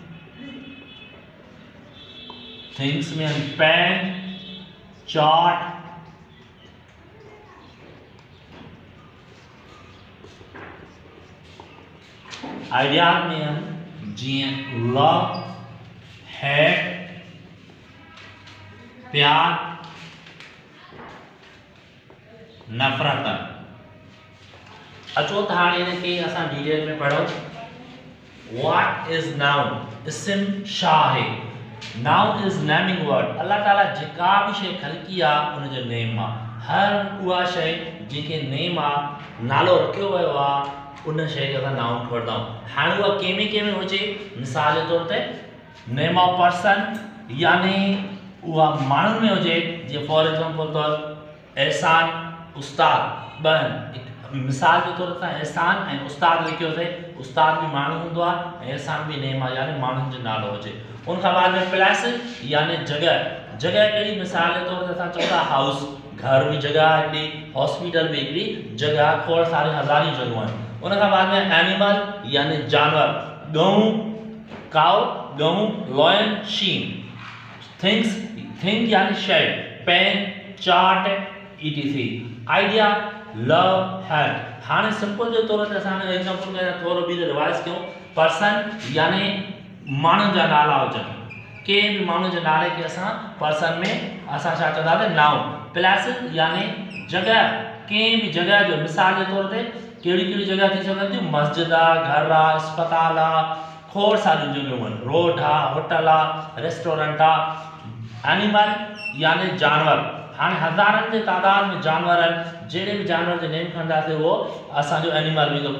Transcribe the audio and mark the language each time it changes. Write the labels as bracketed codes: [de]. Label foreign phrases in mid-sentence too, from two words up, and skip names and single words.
[en] things में pen, chart। [sd] आइडिया में जीअं [en] love, hate, [sd] प्यार, नफ़रत। अचो त हाणे इनखे असां डिटेल में पढ़ूं। [en] What is noun? [sd] इस्म छा आहे? [en] Noun is naming word. [sd] अल्लाह ताला जेका भी शइ ख़लकी आहे उनजो नेम आहे। हर उहा शइ जेके नेम आहे, नालो रखियो वियो आहे, उन शइ खे असां नाउन वठंदा आहियूं। हाणे उहा कंहिंमें हुजे, मिसाल जे तौर ते [en] name of person [sd] यानी उहा माण्हुनि में हुजे, जीअं [en] for example [sd] तौर एहसान, उस्ताद ॿ। मिसाल जे तौर ते एहसान ऐं उस्ताद लिखियोसीं। उस्ताद भी माण्हू हूंदो आहे ऐं एहसान भी नेम आहे यानी माण्हुनि जो नालो हुजे। उनखां बाद में प्लेस यानी जगह कहिड़ी? मिसाल जे तौर ते असां चऊं था हाउस, घर भी जगह हिकिड़ी, हॉस्पिटल भी हिकिड़ी जगह, खोड़ सारी हज़ारी जगहूं आहिनि। उनखां बाद में एनिमल यानी जानवर, [en] cow, lion, sheep. [sd] थिंग यानी शय, [en] pen, chart, etc. idea, love, hate. [sd] हाणे सिंपल जे तौर ते असां एग्जांपल में थोरो बि रिवाइज कयूं। पर्सन यानी माण्हुनि जा नाला हुजनि, कंहिं बि माण्हू जे नाले खे असां पर्सन में असां छा चवंदासीं? नाउन। प्लेस यानी जगह, कंहिं बि जगह जो मिसाल जे तौर ते कहिड़ी जगह थी सघंदी? मस्जिद आहे, घर आहे, अस्पताल आहे, खोड़ सारी जगहूं आहिनि। रोड आहे, होटल आहे, रेस्टोरेंट आहे। एनिमल यानी जानवर। हाँ हज़ारनि जे तादाद में जानवर आहिनि, जहिड़े बि जानवर जो नेम खणंदासीं उहो असांजो एनिमल ईंदो।